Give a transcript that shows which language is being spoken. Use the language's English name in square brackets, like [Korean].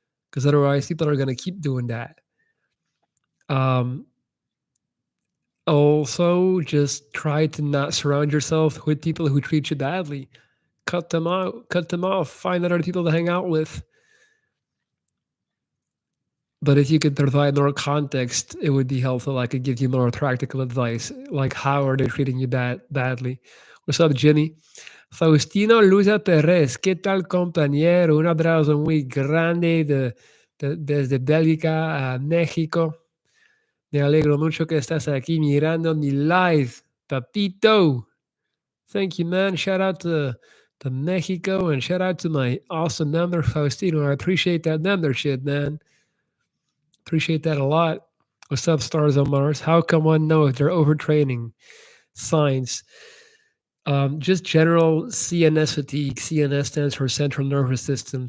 [English] Because otherwise, people are going to keep doing that. Um, Also, just try to not surround yourself with people who treat you badly. Cut them out, cut them off, find other people to hang out with. But if you could provide more context, it would be helpful. I could give you more practical advice, like how are they treating you badly. What's up, Jimmy? [Spanish] Faustino Luza Perez, ¿qué tal, compañero? Un abrazo muy grande desde Bélgica a México. Me alegro mucho que estás aquí mirando mi live, papito. [English] Thank you, man. Shout out to Mexico and shout out to my awesome member, Faustino. I appreciate that membership, man. Appreciate that a lot. What's up, Stars on Mars? How can one know if they're overtraining? Signs. Just general CNS fatigue. CNS stands for central nervous system.